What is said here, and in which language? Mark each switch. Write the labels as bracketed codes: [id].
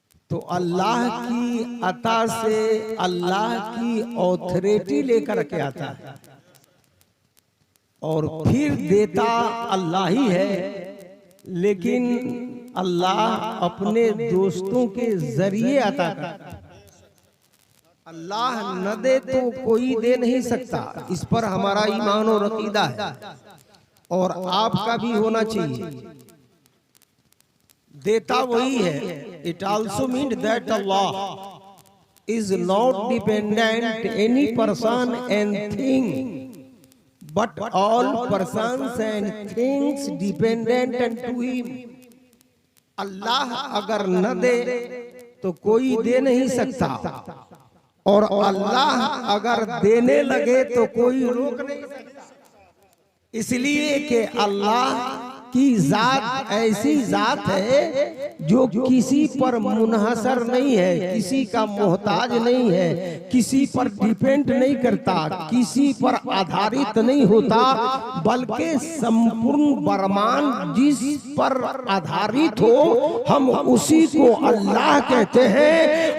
[hi] तो अल्लाह की अता से अल्लाह की ऑथोरिटी लेकर के आता है, और फिर देता अल्लाह ही है, लेकिन अल्लाह अपने दोस्तों के जरिए अता करता है। अल्लाह न दे तो कोई दे नहीं सकता, इस पर हमारा ईमान और अकीदा है, और आपका भी होना चाहिए। देता वही है। [en] It also means that Allah is not dependent any person and thing, but all persons and things dependent unto him. [hi] अल्लाह अगर न दे तो कोई दे नहीं सकता, और अल्लाह अगर देने लगे तो कोई रोक नहीं सकता। इसलिए कि अल्लाह की जात ऐसी जात है जो किसी पर मुनहसर नहीं है, किसी का मोहताज नहीं है, किसी पर डिपेंड नहीं करता, किसी पर आधारित नहीं होता, बल्कि संपूर्ण बरमान जिस पर आधारित हो हम उसी को अल्लाह कहते हैं।